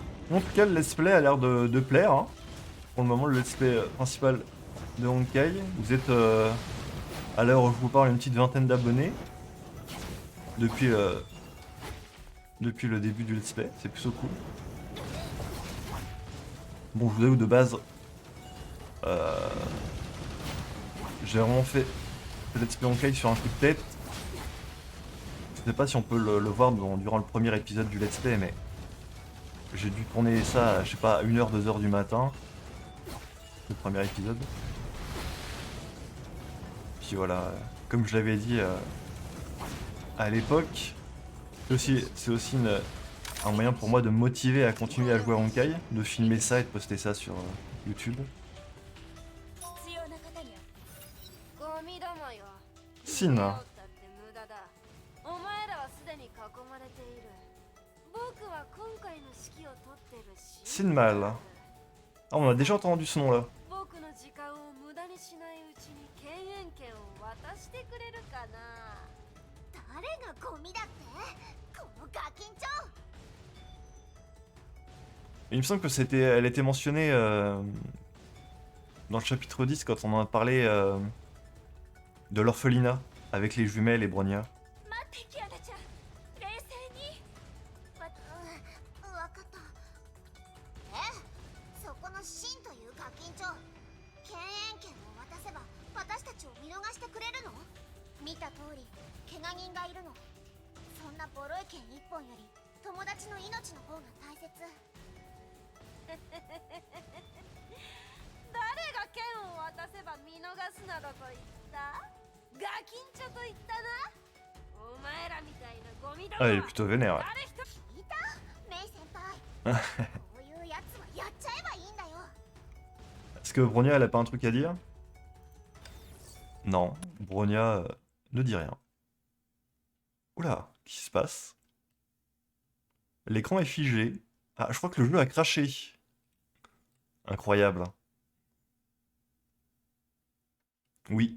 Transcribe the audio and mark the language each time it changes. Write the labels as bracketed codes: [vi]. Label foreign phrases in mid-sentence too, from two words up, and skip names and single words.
[fr] En tout cas, le [en] let's play [fr] a l'air de plaire. Hein. Pour le moment, le [en] let's play [fr] principal de Honkai. Vous êtes à l'heure où je vous parle une petite vingtaine d'abonnés. Depuis le début du let's play. C'est plutôt cool. Bon, je vous avoue, de base, j'ai vraiment fait le [en] let's play [fr] Honkai sur un coup de tête. Je sais pas si on peut le voir durant le premier épisode du [en] let's play, [fr] mais j'ai dû tourner ça à, je sais pas, à 1h, 2h du matin. Le premier épisode. Puis voilà, comme je l'avais dit à l'époque, c'est aussi un moyen pour moi de me motiver à continuer à jouer à Honkai, de filmer ça et de poster ça sur YouTube. [ja] 必要な方にはゴミどもよ Sin. だって無駄だお前らはすでに囲まれている僕は今回の指揮を取ってるし Sinmal. [fr] Ah, on a déjà entendu ce nom là. [ja] 僕の時間を無駄にしないうちに権限権を渡してくれるかな誰がゴミだってこのガキンチョ。 [fr] Il me semble que elle était mentionnée dans le chapitre 10 quand on en a parlé de l'orphelinat avec les jumelles et Bronya. [ja] 待ってキアナちゃん冷静にわかった。そこのシンというガキンチョ、権限権を渡せば私たちを見逃してくれるの？見た通り怪我人がいるの。そんなボロい剣一本より友達の命の方が大切。誰が剣を渡せば見逃すなどと言ったガキンチョと言ったなお前らみたいなゴミども [fr] Ah, [ja] は [fr] il est plutôt vénère. Ouais. [ja] 誰一人聞いた？メイ先輩。こういうやつはやっちゃえばいいんだよ。 [fr] Est-ce que Bronya elle a pas un truc à dire? Non, Bronya ne dit rien. Oula, qu'est-ce qui se passe? L'écran est figé. Ah, je crois que le jeu a craché. Incroyable. Oui.